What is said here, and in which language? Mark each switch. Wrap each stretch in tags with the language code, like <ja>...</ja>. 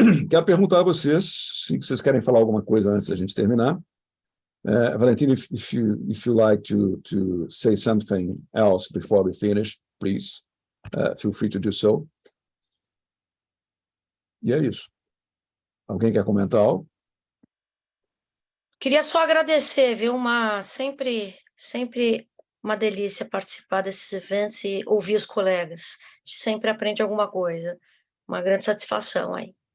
<pt>Quero perguntar a vocês se vocês querem falar alguma coisa antes da gente terminar.</pt> <en>Valentin, if you like to say something else before we finish, please feel free to do so.</en> <pt>E é isso. Alguém quer comentar algo? Queria só agradecer, viu? Sempre uma delícia participar desses eventos e ouvir os colegas. A gente sempre aprende alguma coisa. Uma grande satisfação aí.</pt>